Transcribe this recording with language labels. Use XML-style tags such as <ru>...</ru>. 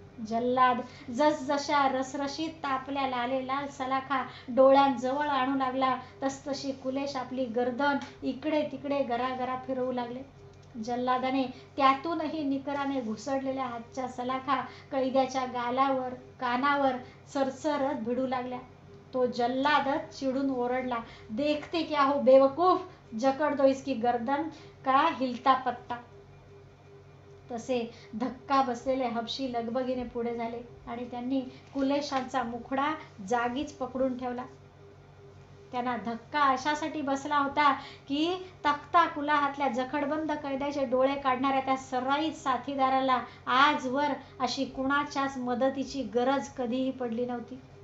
<mr>जल्लाद जसजशा रसरशीत तापल्या लालेलाल सलाखा डोळ्यांजवळ आणू लागला तसतशी कुलेश आपली गर्दन इकडे तिकडे गरागरा फिरवू लागले. जल्लादाने त्यातूनही निकराने घुसडलेल्या हातच्या सलाखा कैद्याच्या गालावर कानावर सरसरत भिडू लागल्या. तो जल्लादच चिडून ओरडला,</mr> <hi>देखते क्या हो बेवकूफ, जकड़ दो इसकी गर्दन का हिलता पत्ता.</hi> <mr>तसे धक्का बसलेले हबशी लगबगीने पुढे झाले आणि त्यांनी कुलेशांचा मुखडा जागीच पकडून ठेवला. त्यांना धक्का अशासाठी बसला होता की तख्ता कुलाहातल्या जखडबंद कैद्याचे डोळे काढणाऱ्या त्या सराईत साथीदाराला आजवर अशी कुणाच्याच मदतीची गरज कधीही पडली नव्हती.</mr>